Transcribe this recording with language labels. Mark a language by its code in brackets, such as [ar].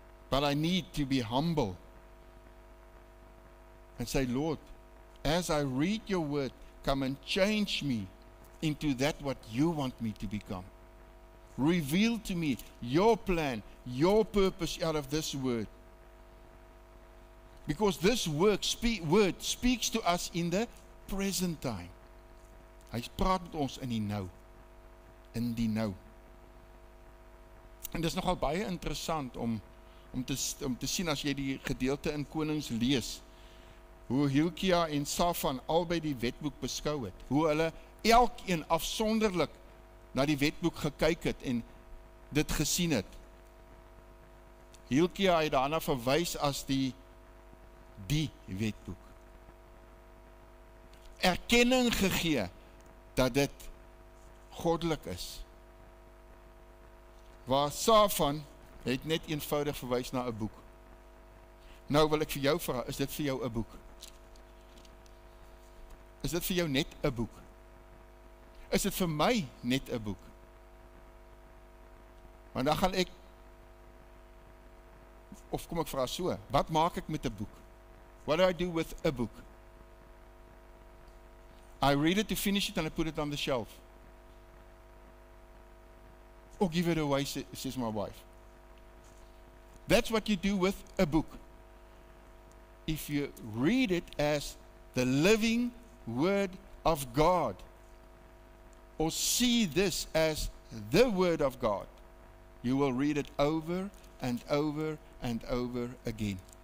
[en] But I need to be humble and say, Lord, as I read your word, come and change me into that what you want me to become. Reveal to me your plan, your purpose out of this word. Because this word speaks to us in the present time. [af] Hy praat met ons in die nou. In die nou. En dit is nogal baie interessant om te sien as jy die gedeelte in Konings lees, hoe Hilkia en Safan albei die wetboek beskou het, hoe hulle elkeen afsonderlik na die wetboek gekyk het en dit gesien het. Hilkia het daarna verwys as die wetboek. Erkenning gegee dat dit goddelik is. Waar Safan het net eenvoudig verwys na 'n boek. Nou wil ek vir jou vra, is dit vir jou 'n boek? Is dit vir jou net 'n boek? Is dit vir my net 'n boek? Want dan gaan ek, of kom ek vra so, wat maak ek met 'n boek? [en] What do I do with a book? I read it to finish it and I put it on the shelf. Or give it away, says my wife. That's what you do with a book. If you read it as the living Word of God, or see this as the Word of God, you will read it over and over and over again.